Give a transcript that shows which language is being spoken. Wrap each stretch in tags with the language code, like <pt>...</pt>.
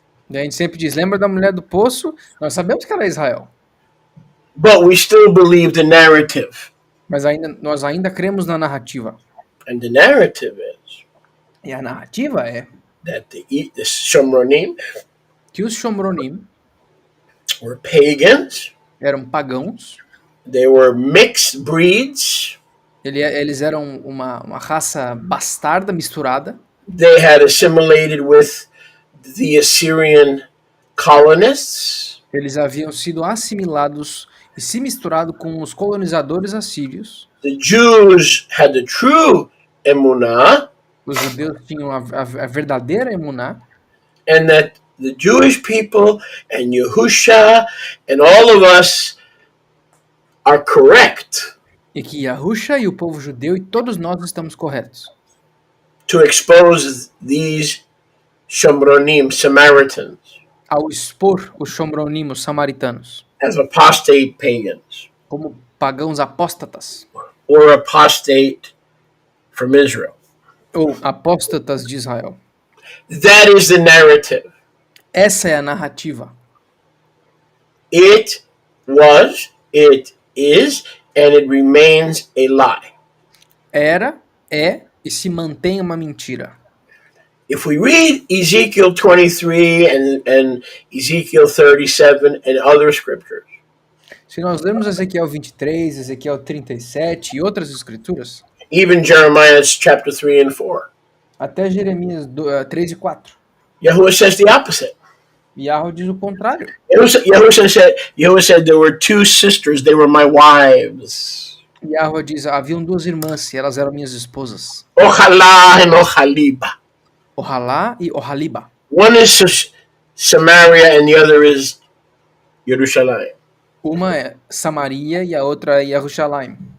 <pt>E a gente sempre diz, lembra da mulher do poço? Nós sabemos que ela é Israel.</pt> <en>But we still believe the narrative.</en> <pt>Mas nós ainda cremos na narrativa.</pt> <en>And the narrative is</en> <pt>E a narrativa é</pt> <en>that the Shomronim</en> <pt>que os Shomronim</pt> <en>were pagans.</en> <pt>eram pagãos.</pt> <en>They were mixed breeds.</en> <pt>Eles eram uma raça bastarda, misturada.</pt> <en>They had assimilated with the Assyrian colonists.</en> <pt>Eles haviam sido assimilados e se misturado com os colonizadores assírios.</pt> <en>The Jews had the true emunah.</en> <pt>Os judeus tinham a verdadeira emuná.</pt> <en>And that the Jewish people and Yahusha and all of us are correct.</en> <pt>E que Yahusha e o povo judeu e todos nós estamos corretos.</pt> <en>To expose these Shomronim, Samaritans.</en> <pt>Ao expor os Shomronim, os samaritanos.</pt> <en>As apostate pagans.</en> <pt>Como pagãos apóstatas.</pt> <en>Or apostate from Israel.</en> <pt>Ou apóstatas de Israel.</pt> <en>That is the narrative.</en> <pt>Essa é a narrativa.</pt> <en>It was, it is, and it remains a lie.</en> <pt>Era, é e se mantém uma mentira.</pt> <en>If we read Ezekiel 23 and Ezekiel 37 and other scriptures,</en> <pt>Se nós lermos Ezequiel 23, Ezequiel 37 e outras escrituras,</pt> <en>even Jeremiah chapter 3 and 4,</en> <pt>até Jeremias 3 e 4,</pt> <en>Yahuwah says the opposite.</en> <pt>Yahweh diz o contrário.</pt> <en>Yahuwah said there were two sisters, they were my wives.</en> <pt>Yahweh diz, haviam duas irmãs e elas eram minhas esposas.</pt> <en>Ojalá and Ohaliba.</en> <pt>Ohalá e Ohaliba.</pt> <en>One is Samaria and the other is Jerusalem.</en> <pt>Uma é Samaria e a outra é Jerusalém.</pt>